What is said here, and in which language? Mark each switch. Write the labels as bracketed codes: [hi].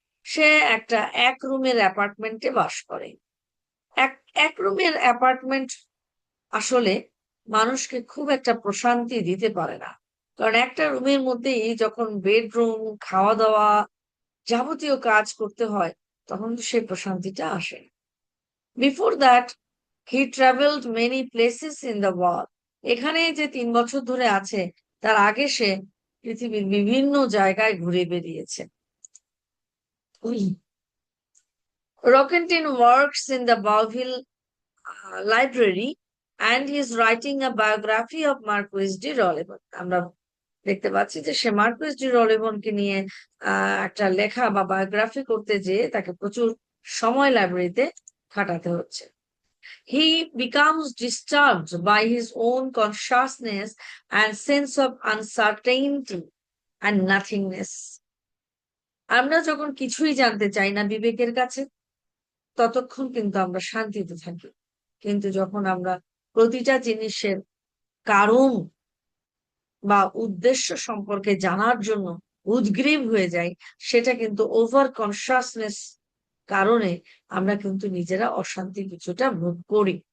[bn] সে একটা এক রুমের অ্যাপার্টমেন্টে বাস করে। এক এক রুমের অ্যাপার্টমেন্ট আসলে মানুষকে খুব একটা প্রশান্তি দিতে পারে না, কারণ একটা রুমের মধ্যেই যখন বেডরুম, খাওয়া দাওয়া, যাবতীয় কাজ করতে হয়, তখন তো সেই প্রশান্তিটা আসে। [en] Before that he travelled many places in the world. [bn] এখানে যে 3 বছর ধরে আছে, তার আগে সে পৃথিবীর বিভিন্ন জায়গায় ঘুরে বেরিয়েছে। [en] Rockentine works in the Bowville library and he is writing a biography of Marquis de Rolleville. [bn] আমরা দেখতে পাচ্ছি যে সে মার্কুইস ডি রলিভনকে নিয়ে একটা লেখা বা বায়োগ্রাফি করতে যেয়ে তাকে প্রচুর সময় লাইব্রেরিতে খাটাতে হচ্ছে। [en] He becomes disturbed by his own consciousness and sense of uncertainty and nothingness. [bn] আমরা যখন কিছুই জানতে চাই না বিবেকের কাছে, ততক্ষণ কিন্তু আমরা শান্তিতে থাকি। কিন্তু যখন আমরা প্রতিটা জিনিসের কারণ বা উদ্দেশ্য সম্পর্কে জানার জন্য উদগ্রীব হয়ে যাই, সেটা কিন্তু ওভার কনসাসনেস কারণে আমরা কিন্তু নিজেরা অশান্তি কিছুটা ভোগ করি।